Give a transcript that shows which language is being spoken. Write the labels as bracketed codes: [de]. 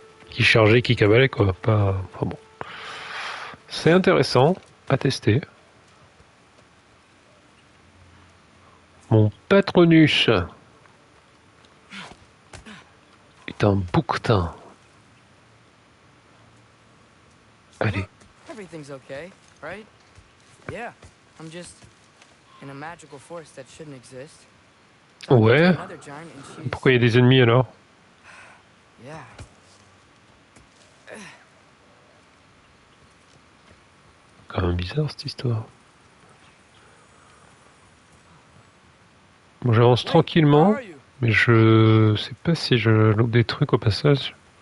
[fr] Qui chargeait, qui cabalait, quoi. Pas bon. C'est intéressant à tester. Mon patronus est un bouquetin. Allez. [en] Everything's okay, right? Yeah, I'm just in a magical force that shouldn't exist. [fr] Ouais. [en] Another giant and she's... [fr] Pourquoi il y a des ennemis alors? [en] Yeah. [fr] Quand même bizarre cette histoire. Bon, j'avance tranquillement, mais je sais pas si je loupe des trucs au passage.